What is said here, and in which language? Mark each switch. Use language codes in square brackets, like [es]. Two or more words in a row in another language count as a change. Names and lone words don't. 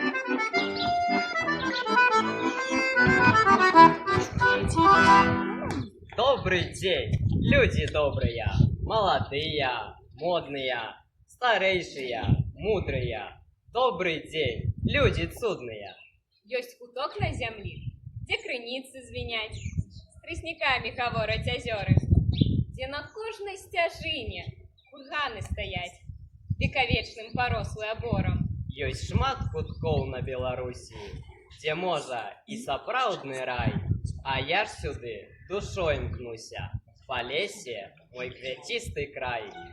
[ru] Добрый день, люди добрые, молодые, модные, старейшие, мудрые. Добрый день, люди цудные. [be] Ёсць куток на зямлі, дзе крыніцы звіняць, з трыснікамі гавораць азёры, дзе на кожнай сцяжыне курганы стаяць, векавечным парослы аборам. Ёсць шмат куткоў на Беларусі, дзе можа і сапраўдны рай, а я ж сюды душой імкнуся, па лесе мой квяцісты край.